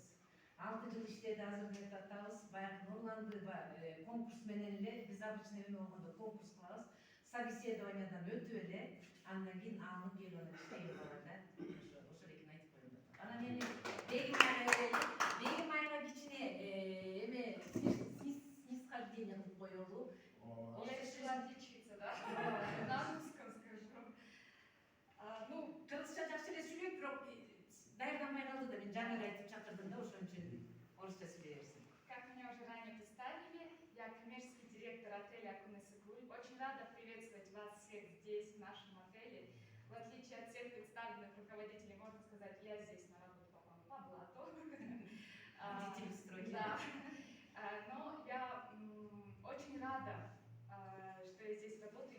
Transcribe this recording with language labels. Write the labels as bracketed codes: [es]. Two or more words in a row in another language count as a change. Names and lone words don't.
[ky] 6 жыл иштеди, азыр эметип атабыз. Баягы Нурланды конкурс менен эле биз обычно эме болгондо конкурс кылабыз. Собеседованиядан өтүп эле, андан кийин алынып келип иштейм алат да. Ошол экени айтып коеюн деп. Анан эми Бегим айга кичине эме снисхождение кылып коелу. [ru] Я решила отличиться, да? На русском скажу. Ну, [ky] кыргызча жакшы эле сүйлөйт, бирок даярданбай калды да, мен жаңы айтып чакырдым да, ошону орысча сөйлейсің. [ru] Как меня уже ранее представили, я коммерческий директор отеля Акунесыкуль. Очень рада приветствовать вас всех здесь, в нашем отеле. В отличие от всех представленных руководителей, можно сказать, я здесь на работу попала по блату. Водитель стройки. Да. Но я очень рада, что я здесь работаю.